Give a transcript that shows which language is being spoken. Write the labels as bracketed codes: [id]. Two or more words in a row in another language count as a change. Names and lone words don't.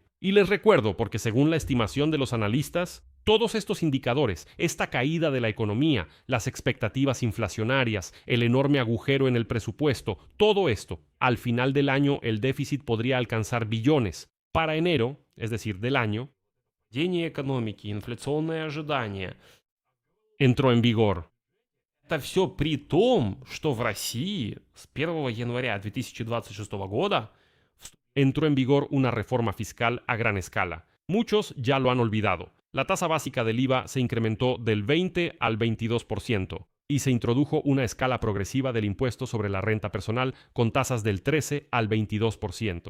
[es] Y les recuerdo, porque según la estimación de los analistas, todos estos indicadores, esta caída de la economía, las expectativas inflacionarias, el enorme agujero en el presupuesto, todo esto, al final del año el déficit podría alcanzar billones. Para enero, es decir, del año, [ru] падение экономики, инфляционные ожидания. [es] entró en vigor. [ru] Это все при том, что в России с 1 января 2026 года [es] Entró en vigor una reforma fiscal a gran escala. Muchos ya lo han olvidado. La tasa básica del IVA se incrementó del 20 al 22% y se introdujo una escala progresiva del impuesto sobre la renta personal con tasas del 13 al 22%.